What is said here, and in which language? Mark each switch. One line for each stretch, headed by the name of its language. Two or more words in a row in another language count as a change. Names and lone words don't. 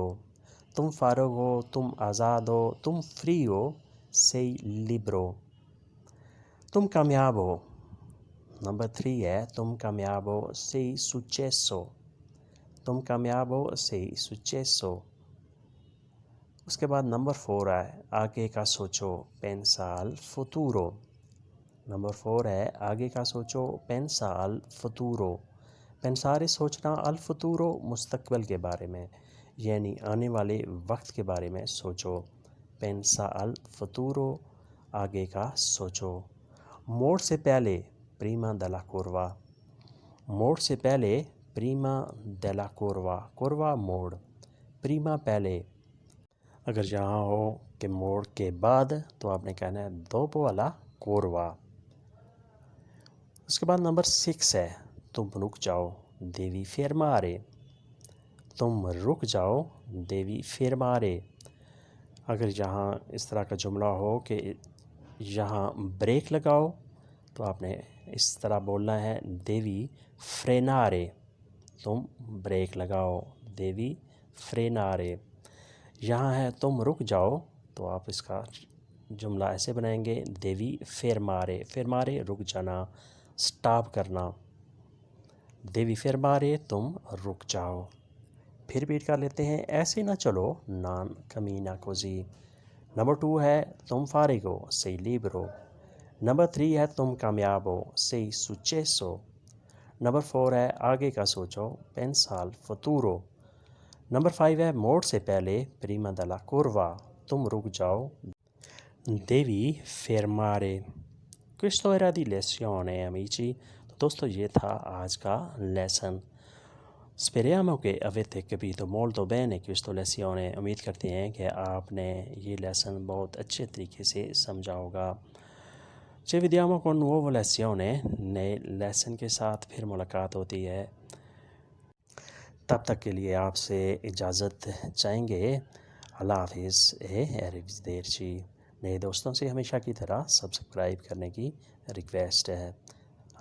Urdu: تم فارغ ہو, تم آزاد ہو, تم فری ہو,
Italian: sei libero.
Urdu: تم کامیاب ہو. نمبر 3 ہے تم کامیاب ہو,
Italian: sei successo.
Urdu: تم کامیاب ہو,
Italian: sei successo.
Urdu: اس کے بعد نمبر 4 ہے آگے کا سوچو,
Italian: pensa al futuro.
Urdu: نمبر 4 ہے آگے کا سوچو,
Italian: pensa al futuro.
Urdu: pensare سوچنا,
Italian: al futuro
Urdu: مستقبل کے بارے میں, یعنی آنے والے وقت کے بارے میں سوچو.
Italian: pensa al futuro,
Urdu: آگے کا سوچو. موڑ سے پہلے,
Italian: prima della curva.
Urdu: موڑ سے پہلے,
Italian: prima della curva.
Urdu: curva موڑ, prima پہلے. اگر یہاں ہو کہ موڑ کے بعد, تو آپ نے کہنا ہے
Italian: dopo alla curva.
Urdu: اس کے بعد نمبر 6 ہے تم رک جاؤ,
Italian: devi fermare.
Urdu: تم رک جاؤ,
Italian: devi fermare.
Urdu: اگر یہاں اس طرح کا جملہ ہو کہ یہاں بریک لگاؤ, تو آپ نے اس طرح بولنا ہے
Italian: devi frenare.
Urdu: تم بریک لگاؤ,
Italian: devi frenare.
Urdu: یہاں ہے تم رک جاؤ, تو آپ اس کا جملہ ایسے بنائیں گے
Italian: devi fermare.
Urdu: fermare رک جانا, سٹاپ کرنا.
Italian: devi fermare
Urdu: تم رک جاؤ. پھر ریپیٹ کر لیتے ہیں, ایسے نہ چلو,
Italian: non cammina così.
Urdu: نمبر 2 ہے تم فارغ ہو,
Italian: sei libero.
Urdu: نمبر 3 ہے تم کامیاب ہو,
Italian: sei successo.
Urdu: نمبر 4 ہے آگے کا سوچو,
Italian: pensa al futuro.
Urdu: نمبر 5 ہے موڑ سے پہلے,
Italian: prima della curva.
Urdu: تم رک جاؤ,
Italian: devi fermare. questo era di lezione amici.
Urdu: تو دوستو یہ تھا آج کا لیسن.
Italian: Speriamo che avete capito molto bene questo lezione.
Urdu: امید کرتے ہیں کہ آپ نے یہ لیسن بہت اچھے طریقے سے سمجھا ہوگا.
Italian: Ci vediamo con nuovo lezione.
Urdu: نئے لیسن کے ساتھ پھر ملاقات ہوتی ہے. تب تک کے لیے آپ سے اجازت چاہیں گے. اللہ حافظ. arrivederci. نئے دوستوں سے ہمیشہ کی طرح سبسکرائب کرنے کی ریکویسٹ ہے.